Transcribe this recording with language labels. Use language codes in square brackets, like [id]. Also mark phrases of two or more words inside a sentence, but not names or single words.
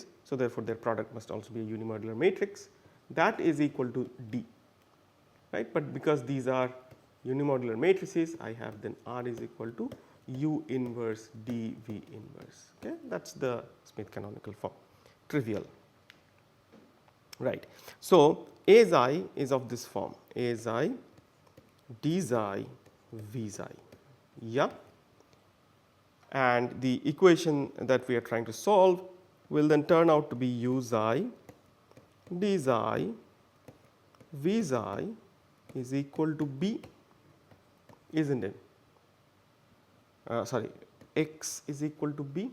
[en] So, therefore, their product must also be a unimodular matrix that is equal to D, right. But because these are unimodular matrices, I have then R is equal to U inverse D V inverse. Okay. That is the Smith canonical form, trivial, right. So, A xi is of this form, A xi D xi V xi. Yeah, and the equation that we are trying to solve will then turn out to be U xi D xi V xi is equal to B, isn't it? Sorry, x is equal to B.